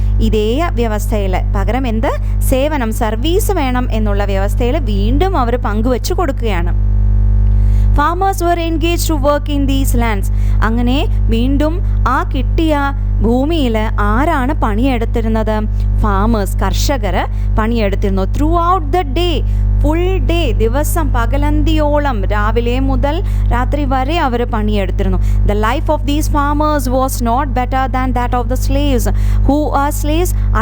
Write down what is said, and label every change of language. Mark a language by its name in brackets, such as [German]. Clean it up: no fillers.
[Malayalam] ഇതേ വ്യവസ്ഥയിൽ പകരം എന്ത്? സേവനം, സർവീസ് വേണം എന്നുള്ള വ്യവസ്ഥയിൽ വീണ്ടും അവർ പങ്കുവെച്ചു കൊടുക്കുകയാണ്. [English] Farmers were engaged to work in these lands. [Malayalam] അങ്ങനെ വീണ്ടും ആ കിട്ടിയ ഭൂമിയിൽ ആരാണ് പണിയെടുത്തിരുന്നത്? ഫാമേഴ്സ്, കർഷകർ പണിയെടുത്തിരുന്നു. [English] throughout the day, full day, [Malayalam] ദിവസം പകലന്തിയോളം, രാവിലെ മുതൽ രാത്രി വരെ അവർ പണിയെടുത്തിരുന്നു. [English] The life of these farmers was not better than that of the slaves who are slaves.